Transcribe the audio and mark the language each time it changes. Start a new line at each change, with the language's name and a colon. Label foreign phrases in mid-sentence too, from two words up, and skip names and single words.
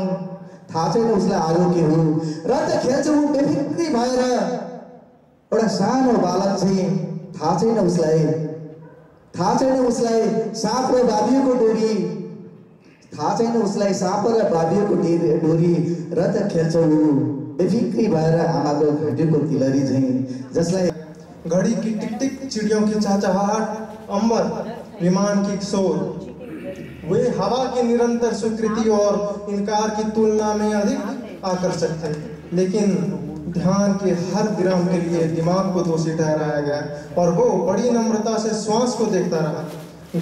Nepali: थाहा छैन उसलाई आगो के हो र त खेल्छ ऊ बेफिक्री भएर एउटा सानो बालक चाहिँ। थाहा छैन उसलाई साँप र बाबियोको डोरी। थाहा छैन उसलाई साँप र बाबियोको डोरी र त खेल्छ ऊ बेफिक्री भएर आमाको घाँटीको तिलरी झैँ। जसलाई
Hindi: घड़ी की टिक टिक, चिड़ियों की चहचहाहट, अंबर विमान की शोर, वे हवा की निरंतर स्वीकृति और इनकार की तुलना में अधिक आकर्षक थे। लेकिन ध्यान के हर विराम के लिए दिमाग को दोषी ठहराया गया और वो बड़ी नम्रता से श्वास को देखता रहा।